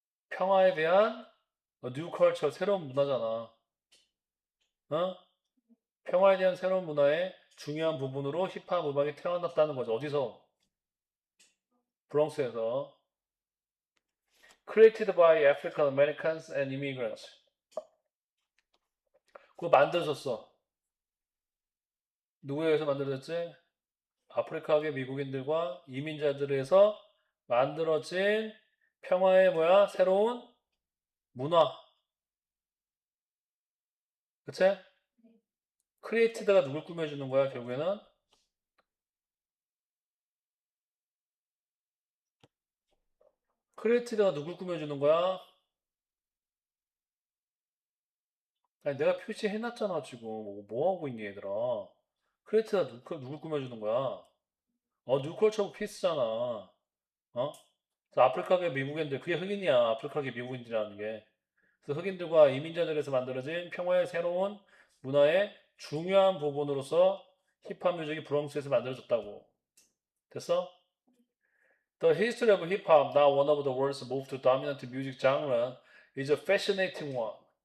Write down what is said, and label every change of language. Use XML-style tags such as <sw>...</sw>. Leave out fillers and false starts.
<ko>평화에 대한 뉴 컬처, 새로운 문화잖아. 어? 평화에 대한 새로운 문화의 중요한 부분으로 힙합 음악이 태어났다는 거죠. 어디서? 브롱스에서.</ko> <en>Created by African Americans and immigrants.</en> <ko>그거 만들어졌어. 누구에 의해서 만들어졌지? 아프리카계 미국인들과 이민자들에서 만들어진 평화의 뭐야? 새로운 문화. 그치? 크리에이티드가 누굴 꾸며주는 거야, 결국에는? 크리에이티드가 누굴 꾸며주는 거야? 아니, 내가 표시해놨잖아, 지금. 뭐 하고 있니, 얘들아? 크리에이티드가 누굴 꾸며주는 거야? 뉴컬처 오브 피스잖아. 그래서 아프리카계 미국인들, 그게 흑인이야. 아프리카계 미국인들이라는 게. 그래서 흑인들과 이민자들에서 만들어진 평화의 새로운 문화의 중요한 부분으로서 힙합 뮤직이 브롱스에서 만들어졌다고. 됐어?</ko> <en>The history of hip hop, now one of the world's most dominant music genre, is a fascinating one.</en>